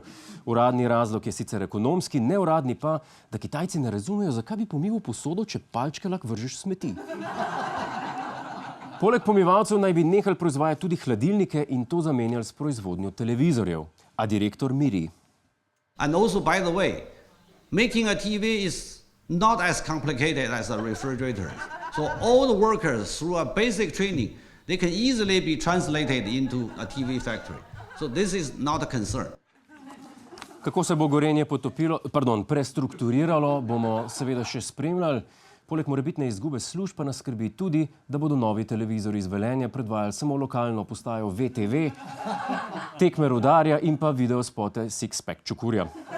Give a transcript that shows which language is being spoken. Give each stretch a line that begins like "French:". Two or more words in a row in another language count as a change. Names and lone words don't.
Slovenian: Uradni razlog je sicer ekonomski, neuradni pa, da Kitajci ne razumejo, zakaj bi pomival posodo, če palčke lahko vržeš smeti. Poleg pomivalcev naj bi nehali proizvajati tudi hladilnike in to zamenjali s proizvodnjo televizorjev. A direktor miri.
English: And also, by the way, making a TV is not as complicated as a refrigerator. So all the workers, through a basic training, they can easily be translated into a TV factory. So this is not a concern.
Slovenian: Kako se bo Gorenje prestrukturiralo, bomo seveda še spremljali. Poleg morebitne izgube služb pa nas skrbi tudi, da bodo novi televizori iz Velenja predvajali samo lokalno postajo VTV, tekme Rudarja in pa videospote Six Pack Čukurja.